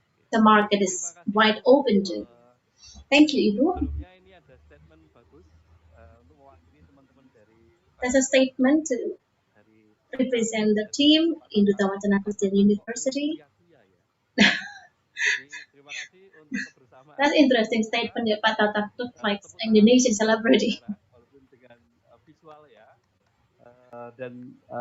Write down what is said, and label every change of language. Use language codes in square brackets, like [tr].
[en] The market is wide open too. Thank you, Ibu. [id] Sebelumnya ini ada statement bagus untuk mewakili teman-teman dari [en] There's a statement to represent the team in Duta Wacana Christian University. [id] Terima kasih untuk kebersamaan. [en] That's interesting statement ya Pak Tata, looks like Indonesian celebrity. [id] Walaupun dengan visual ya. Dan